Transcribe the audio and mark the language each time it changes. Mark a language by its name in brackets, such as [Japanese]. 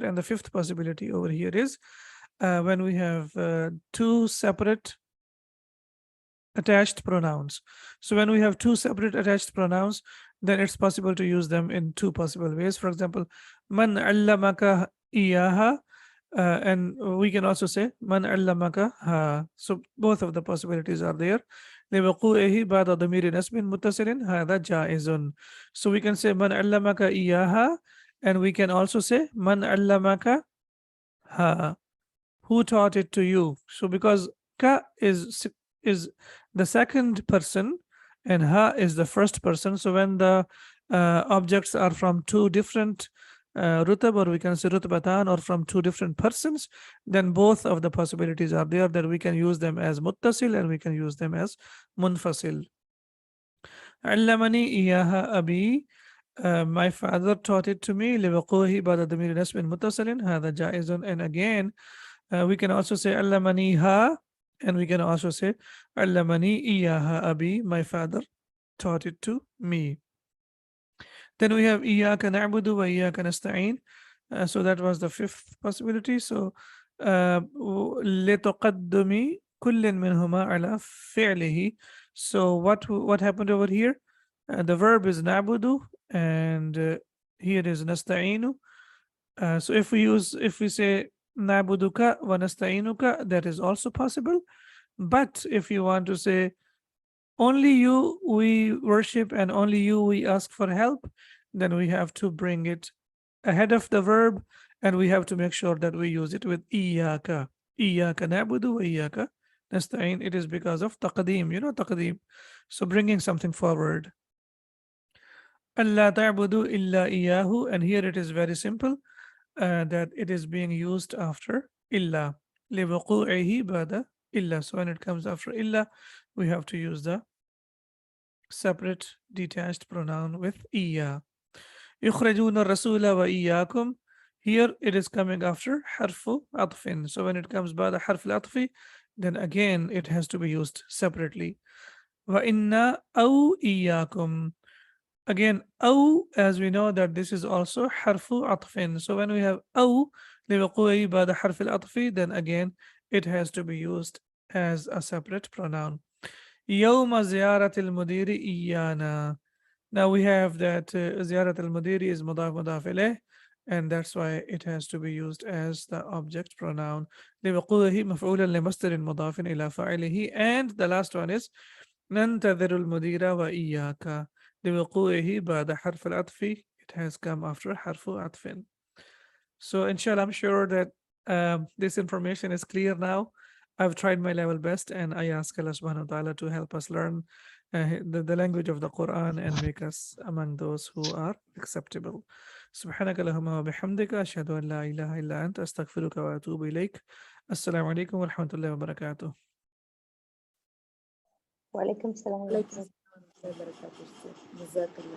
[English] And the fifth possibility over here is when we have two separate attached pronouns. So when we have two separate attached pronouns, then it's possible to use them in two possible ways. For example, [Arabic] man allamaka iyaha, [English] and we can also say [Arabic] man allamaka ha. [English] So both of the possibilities are there. [Arabic] لوقوعه بعد ضمير نسب متصل هذا جائز. [English] So we can say [Arabic] man allamaka iyaha, [English] and we can also say [Arabic] man allamaka ha, [English] who taught it to you. So because ka is the second person and ha is the first person, so when the objects are from two different rutab, or we can say rutbatan, or from two different persons, then both of the possibilities are there, that we can use them as muttasil and we can use them as munfasil. [Arabic] علمني إياها أبي, [English] my father taught it to me. [Arabic] لوقوعه بعد ضمير نسب متصل هذا جائز. [English] And again, we can also say [Arabic] allamaniha, [English] and we can also say [Arabic] allamani iyaha abi, [English] my father taught it to me. Then we have [Arabic] iyyaka na'budu wa iyyaka nasta'in. [English] So that was the fifth possibility. So [Arabic] لتقدم كل منهما على فعله. [English] So what happened over here? The verb is na'budu, and here is nasta'inu. So if we say [Arabic] nabuduka wa nasta'inuka, [English] that is also possible. But if you want to say only you we worship and only you we ask for help, then we have to bring it ahead of the verb, and we have to make sure that we use it with iyaka. [Arabic] Iyaka nabudu wa iyaka nasta'in. [English] It is because of taqdeem, taqdeem. So bringing something forward. [Arabic] Allah ta'budu illa iyahu, [English] and here it is very simple. That it is being used after illa. [Arabic] لِوَقُوعِهِ بَعْدَ illa. [English] So when it comes after illa, we have to use the separate detached pronoun with iya. [Arabic] يُخْرَجُونَ الرَّسُولَ وَإِيَّاكُمْ. [English] Here it is coming after harfu atfin. So when it comes by the harf al-atfi, then again it has to be used separately. [Arabic] وَإِنَّا أَوْ إِيَّاكُمْ. [English] Again, aw, as we know that this is also harfu atfin. So when we have aw [Arabic] liwaqui ba'da harf al-atfi, [English] then again it has to be used as a separate pronoun. [Arabic] Yawma ziyarat al-mudiri iyana. [English] Now we have that ziyarat al-mudiri is mudaf mudaf ilayh, and that's why it has to be used as the object pronoun. [Arabic] لوقوعه مفعولا لمصدر مضاف إلى فاعله. [English] And the last one is [Arabic] ننتظر المدير وإياك. لوقوعه بعد حرف العطف. [English] It has come after حرف عطف. So inshallah, I'm sure that this information is clear now. I've tried my level best, and I ask Allah subhanahu wa ta'ala to help us learn the language of the Quran and make us among those who are acceptable. [Arabic] سبحانك اللهم وبحمدك أشهد أن لا إله إلا أنت أستغفرك وأتوب إليك. السلام عليكم ورحمة الله وبركاته. وعليكم السلام ورحمة عليكم الله. السلام ورحمة الله وبركاته. جزاك الله.